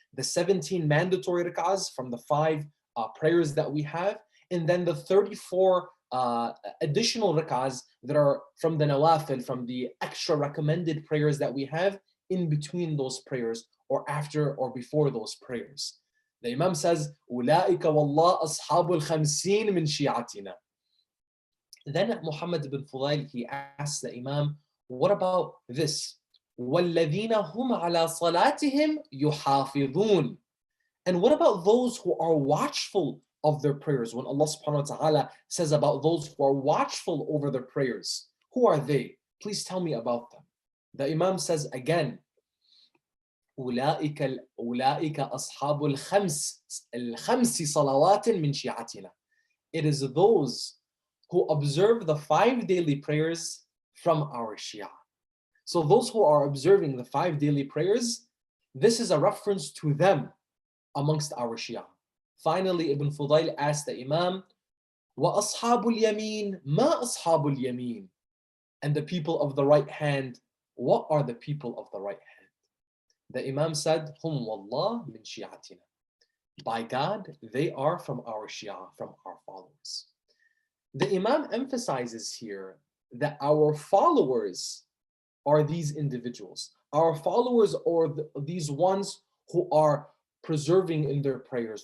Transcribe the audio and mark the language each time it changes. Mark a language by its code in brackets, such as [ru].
[en] The 17 mandatory rak'ahs from the 5 prayers that we have, and then the 34 additional rak'ahs that are from the nawafil, from the extra recommended prayers that we have in between those prayers, or after or before those prayers. [ar] The Imam says, أُولَٰئِكَ وَاللَّهِ أَصْحَابُ الْخَمْسِينَ مِنْ شِيعَتِنَا. [en] Then Muhammad ibn Fudayl, he asks the Imam, what about this? [ar] وَالَّذِينَ هُمْ عَلَى صَلَاتِهِمْ يُحَافِظُونَ. [en] And what about those who are watchful of their prayers? When Allah subhanahu wa ta'ala says about those who are watchful over their prayers, who are they? Please tell me about them. [ar] The Imam says again, أُولَٰئِكَ أَصْحَابُ الْخَمْسِ صَلَوَاتٍ مِنْ شِيعَتِنَا. [en] It is those who observe the 5 daily prayers from our Shia. So those who are observing the 5 daily prayers, this is a reference to them amongst our Shia. [ar] Finally, Ibn Fudayl asked the Imam, وَأَصْحَابُ الْيَمِينَ مَا أَصْحَابُ الْيَمِينَ. [en] And the people of the right hand, what are the people of the right hand? [ar] The Imam said, هُمْ وَاللَّهِ مِنْ شِيعَتِنَا. [en] By God, they are from our Shia, from our followers. The Imam emphasizes here that our followers are these individuals. Our followers are these ones who are preserving in their prayers.